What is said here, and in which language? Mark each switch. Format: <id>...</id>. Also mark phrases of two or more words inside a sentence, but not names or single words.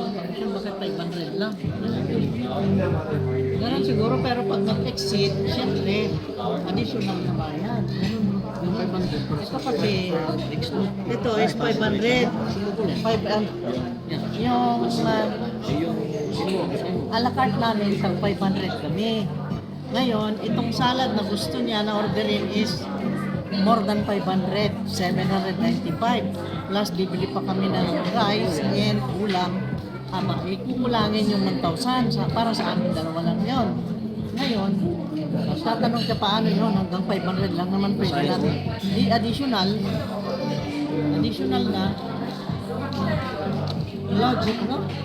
<tl>Bakit 500 lang? Ganun siguro, pero pag nag-exceed, siyempre, additional na bayad. Yung 500. Ito kasi, ito is 500. Yung a la carte namin, tag 500 kami. Ngayon, itong salad na gusto niya na orderin is</tl> <en>more than 500,</en> <tl>795. Plus, bibili pa kami ng rice and ulam. Ikukulangin yung 1,000 para sa amin dalawa lang yun. Ngayon, tatanong ka paano yun, hanggang 500 lang naman pwede natin. Di additional na logic, no?</tl>